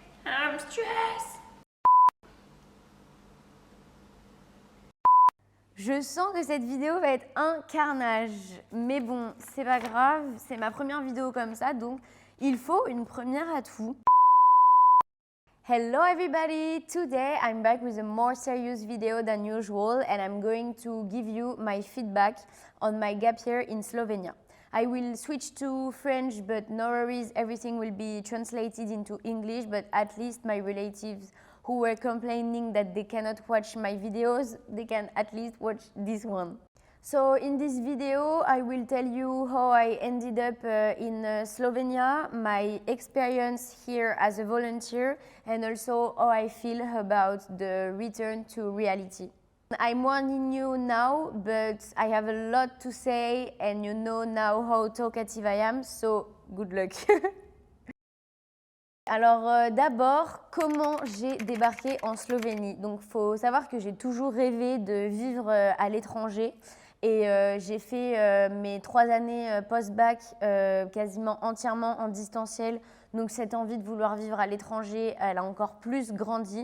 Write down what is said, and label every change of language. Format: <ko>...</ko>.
<en>I'm stressed.</en> <fr>Je sens que cette vidéo va être un carnage. Mais bon, c'est pas grave. C'est ma première vidéo comme ça, donc il faut une première à tout.</fr> <en>Hello everybody! Today I'm back with a more serious video than usual and I'm going to give you my feedback on my gap year in Slovenia. I will switch to French, but no worries, everything will be translated into English, but at least my relatives who were complaining that they cannot watch my videos, they can at least watch this one. So in this video, I will tell you how I ended up in Slovenia, my experience here as a volunteer, and also how I feel about the return to reality. I'm warning you now, but I have a lot to say, and you know now how talkative I am, so good luck.</en> <fr>Alors d'abord, comment j'ai débarqué en Slovénie? Donc il faut savoir que j'ai toujours rêvé de vivre à l'étranger. Et j'ai fait mes 3 années post-bac quasiment entièrement en distanciel. Donc cette envie de vouloir vivre à l'étranger, elle a encore plus grandi.</fr>